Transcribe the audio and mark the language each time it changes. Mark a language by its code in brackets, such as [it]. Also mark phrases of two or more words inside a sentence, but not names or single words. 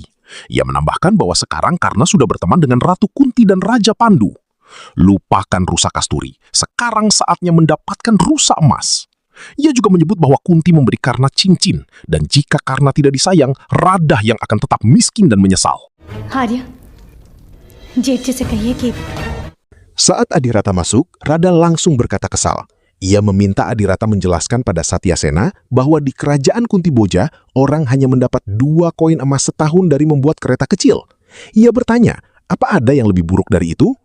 [id] Ia menambahkan bahwa sekarang Karna sudah berteman dengan Ratu Kunti dan Raja Pandu. Lupakan rusa kasturi, sekarang saatnya mendapatkan rusa emas. Ia juga menyebut bahwa Kunti memberi Karna cincin, dan jika Karna tidak disayang, Radha yang akan tetap miskin dan menyesal. [hi] Arya, जेठ से कहिए कि [id] Saat Adhirata masuk, Radha langsung berkata kesal. Ia meminta Adhirata menjelaskan pada Satyasena bahwa di kerajaan Kunti Boja, orang hanya mendapat 2 koin emas setahun dari membuat kereta kecil. Ia bertanya, apa ada yang lebih buruk dari itu?